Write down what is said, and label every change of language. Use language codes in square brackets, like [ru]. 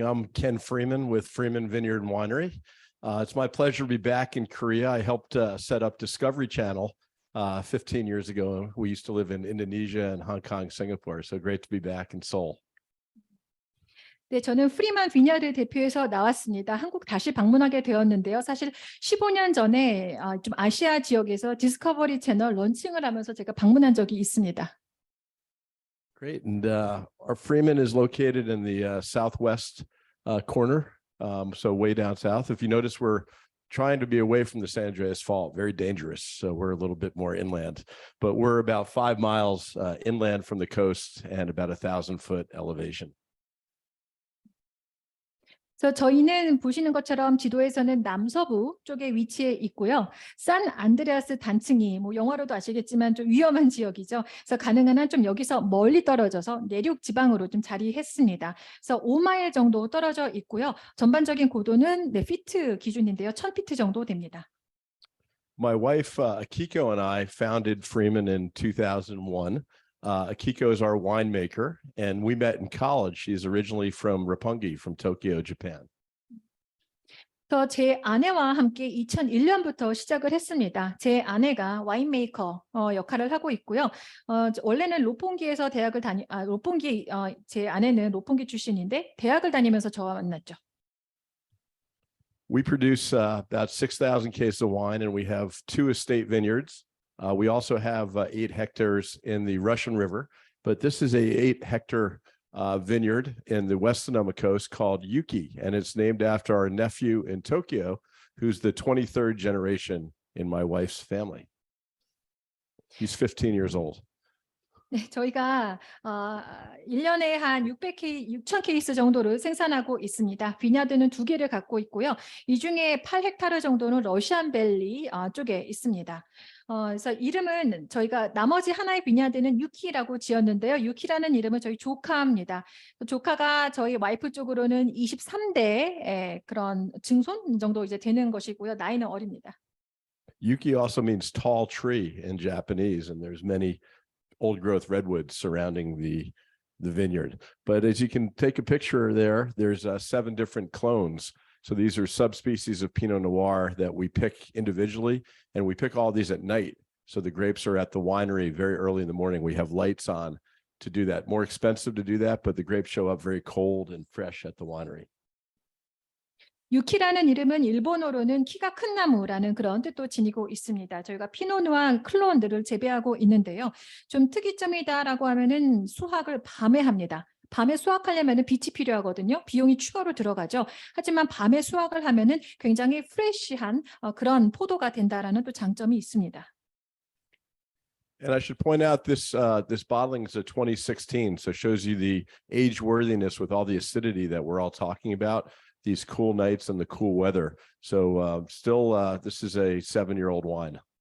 [en] I'm Ken Freeman with Freeman Vineyard and Winery. It's my pleasure to be back in Korea. I helped set up Discovery Channel 15 years ago. We used to live in Indonesia and Hong Kong, Singapore. So great to be back in Seoul. [ko] 네, 저는 프리만 비냐를 대표해서 나왔습니다. 한국 다시 방문하게 되었는데요. 사실 15년 전에 좀 아시아 지역에서 디스커버리 채널 런칭을 하면서 제가 방문한 적이 있습니다. [en] Great. And our Freeman is located in the southwest corner. So way down south. If you notice, we're trying to be away from the San Andreas Fault, very dangerous. So we're a little bit more inland, but we're about 5 miles inland from the coast and about 1,000-foot elevation. [ko] 그래서 저희는 보시는 것처럼 지도에서는 남서부 쪽에 위치해 있고요. 산 안드레아스 단층이 뭐 영화로도 아시겠지만 좀 위험한 지역이죠. 그래서 가능한 한 좀 여기서 멀리 떨어져서 내륙 지방으로 좀 자리했습니다. 그래서 5마일 정도 떨어져 있고요. 전반적인 고도는 네, 피트 기준인데요. 1000피트 정도 됩니다. [en] My wife, Akiko, and I founded Freeman in 2001. Akiko is our winemaker, and we met in college. She's originally from Roppongi, from Tokyo, Japan. [ko] 그래서 제 아내와 함께 2001년부터 시작을 했습니다. 제 아내가 와인메이커 역할을 하고 있고요. 원래는 롭pongi에서 대학을 롭pongi 제 아내는 롭pongi 출신인데 대학을 다니면서 저와 만났죠. [en] We produce about 6,000 cases of wine, and we have 2 estate vineyards. We also have 8 hectares in the Russian River, but this is a 8-hectare vineyard in the West Sonoma coast called Yuki, and it's named after our nephew in Tokyo, who's the 23rd generation in my wife's family. He's 15 years old. [ko] 네, 저희가 1년에 한 6,000 케이스 정도를 생산하고 있습니다. 비냐드는 2개를 갖고 있고요. 이 중에 8헥타르 정도는 러시안 밸리 쪽에 있습니다. 그래서 이름은 저희가 나머지 하나의 비냐드는 유키라고 지었는데요. 유키라는 이름은 저희 조카입니다. 조카가 저희 와이프 쪽으로는 23대 그런 증손 정도 이제 되는 것이고요. 나이는 어립니다. [en] Yuki also means tall tree in Japanese, and there's many old growth redwoods surrounding the vineyard. But as you can take a picture there, there's 7 different clones. So these are subspecies of Pinot Noir that we pick individually, and we pick all these at night. So the grapes are at the winery very early in the morning. We have lights on to do that. More expensive to do that, but the grapes show up very cold and fresh at the winery. [ko] 유키라는 이름은 일본어로는 키가 큰 나무라는 그런 뜻도 지니고 있습니다. 저희가 피노누아 클론들을 재배하고 있는데요. 좀 특이점이다라고 하면은 수확을 밤에 합니다. 밤에 수확하려면 빛이 필요하거든요. 비용이 추가로 들어가죠. 하지만 밤에 수확을 하면은 굉장히 프레시한 그런 포도가 된다라는 또 장점이 있습니다. [en] And I should point out this bottling is a 2016, so it shows you the age worthiness with all the acidity that we're all talking about. These cool nights and the cool weather. So still, this is a 7-year-old wine.